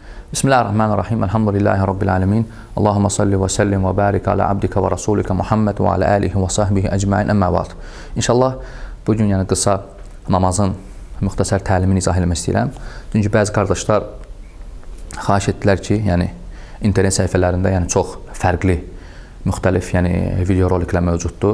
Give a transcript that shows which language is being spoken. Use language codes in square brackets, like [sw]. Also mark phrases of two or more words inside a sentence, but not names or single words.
[ar] بسم الله الرحمن الرحيم. الحمد لله رب العالمين. اللهم صل وسلم وبارك على عبدك ورسولك محمد وعلى آله وصحبه أجمعين. أما بعد. [az] İnşallah bugün qısa namazın müxtəsər təlimini izah eləmək istəyirəm. Çünki bəzi qardaşlar xahiş etdilər ki, internet səhifələrində çox fərqli, müxtəlif video roliklər mövcuddur.